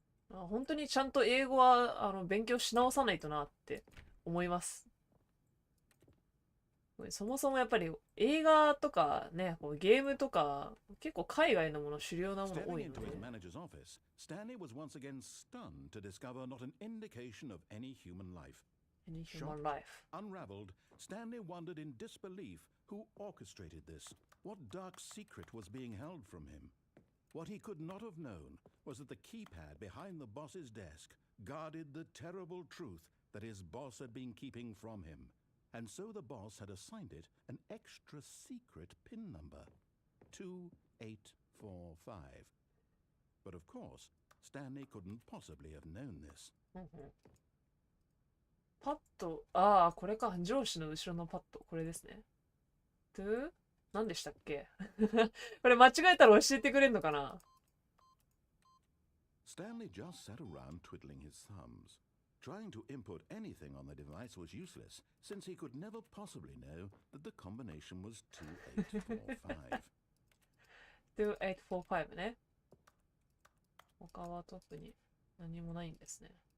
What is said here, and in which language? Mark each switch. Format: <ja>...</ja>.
<ja>本当にちゃんと英語は勉強し直さないとなって思います。そもそもやっぱり映画とかね、こうゲームとか結構海外のもの主流なもの多い</ja> <en>Stepping</en> <ja>の</ja> <en>into</en> <ja>で。</ja> <en>his manager's office, Stanley was once again stunned to discover not an indication of any human life. Any human life. Unraveled, Stanley wondered in disbelief who orchestrated this, what dark secret was being held from him. What he could not have known was that the keypad behind the boss's desk guarded the terrible truth that his boss had been keeping from him. And so the boss had assigned it an extra secret PIN number, 2845. But of course, Stanley couldn't possibly have known this.</en> <ja>パッド、これか。上司の後ろのパッド。これですね。何でしたっけ？これ間違えたら教えてくれんのかな？</ja> <en>Stanley just sat around twiddling his thumbs. Trying to input anything on the device was useless, since he could never possibly know that the combination was 2845.</en> <ja>2845ね。他は特に何もないんですね。</ja>